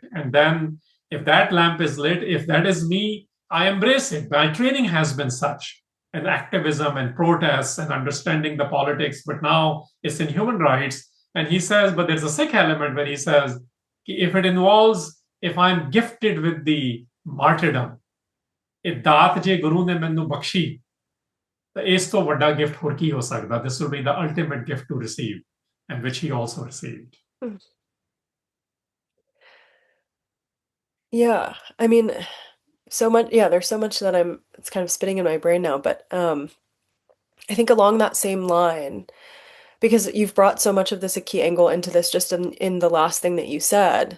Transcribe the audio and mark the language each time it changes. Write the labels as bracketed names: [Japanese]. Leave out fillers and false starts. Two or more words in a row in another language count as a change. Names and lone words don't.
[English] And then if that lamp is lit, if that is me, I embrace it. My training has been such, and activism and protests and understanding the politics, but now it's in human rights. And he says, but there's a Sikh element when he says, if it involves, if I'm gifted with the martyrdom, if [Punjabi] ਦਾਤ ਜੇ ਗੁਰੂ ਨੇ ਮੈਨੂੰ ਬਖਸ਼ੀ, ਤੇ ਇਸ ਤੋਂ ਵੱਡਾ gift ਹੋਰ ਕੀ ਹੋ ਸਕਦਾ. [English] This will be the ultimate gift to receive, and which he also received. Yeah. I mean, so much, yeah, there's so much that it's kind of spinning in my brain now, but I think along that same line, because you've brought so much of this a key angle into this just in the last thing that you said.